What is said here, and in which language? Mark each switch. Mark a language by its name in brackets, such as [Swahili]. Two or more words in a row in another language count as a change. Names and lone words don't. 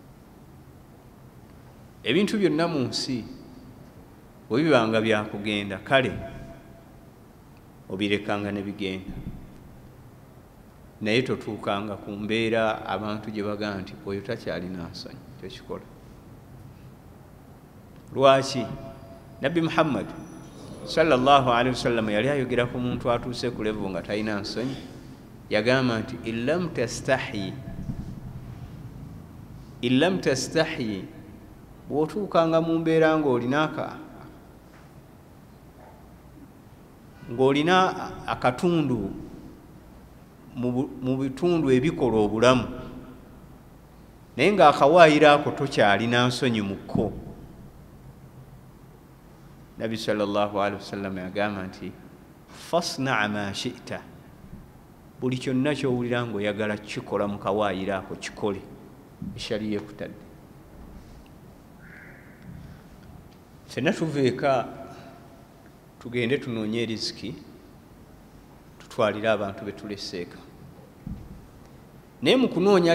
[Ganda] Ebintu byonna mu nsi bwe bibanga byakugenda, kale obirekanga ne bigenda, naye totuukanga ku mbeera abantu gye bagamba nti oyo takyalina nsonyi, tekikola. Lwaki? Nabbi Muhammad [Arabic] صلى الله عليه وسلم [Ganda] yali ayogera ku muntu atuuse ku level nga talina nsonyi. Yagamba nti [Arabic] إلم تستح إلم تستح [Ganda] bw'otuukanga mu mbeera ng'olina akatundu mu bitundu ebikola obulamu naye ng'akawaayiro ako tokyalina nsonyi mu kko. Nabi [Arabic] صلى الله عليه وسلم [Ganda] yagamba nti [Arabic] فاصنع ما شئت, [Ganda] buli kyonna kyowulira ng'oyagala kikola mu kawaayiro ako kikole, eshaliya ekutadde. Ffenna tuveeka tugende tunoonye riziki tutwalire abantu betuleseeka, naye mu kunoonya